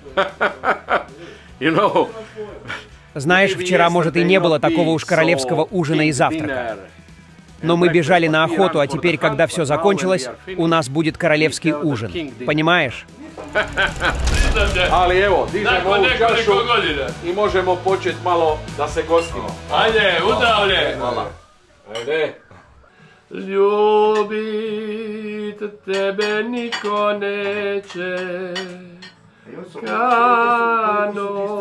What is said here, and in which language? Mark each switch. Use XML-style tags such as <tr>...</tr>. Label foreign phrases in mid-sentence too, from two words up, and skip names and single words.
<ru>Знаешь, вчера, может, и не было такого уж королевского ужина и завтрака. Но мы бежали на охоту, а теперь, когда все закончилось, у нас будет королевский ужин. Понимаешь?</ru> <sr>Ali evo, dižemo ovu čašu i možemo početi malo da se gostimo. Ajde, udavlje! Hvala. Ajde. Ljubit tebe niko neće, kano</sr>